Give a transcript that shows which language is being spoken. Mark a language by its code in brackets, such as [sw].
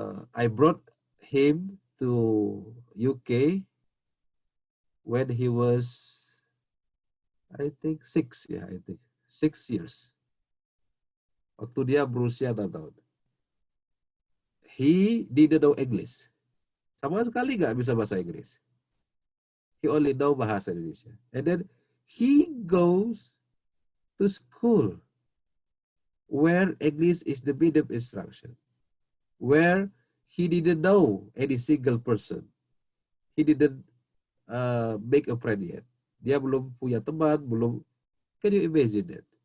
[en] I brought him to UK when he was, I think 6 years. [id] Waktu dia berusia 6 tahun. [en] He didn't know English. [id] Sama sekali nggak bisa bahasa Inggris. [en] He only know bahasa Indonesia. And then he goes to school where English is the medium instruction, where he didn't know any single person. He didn't make a friend yet. [id] Dia belum punya teman, belum. [en] Can you imagine that?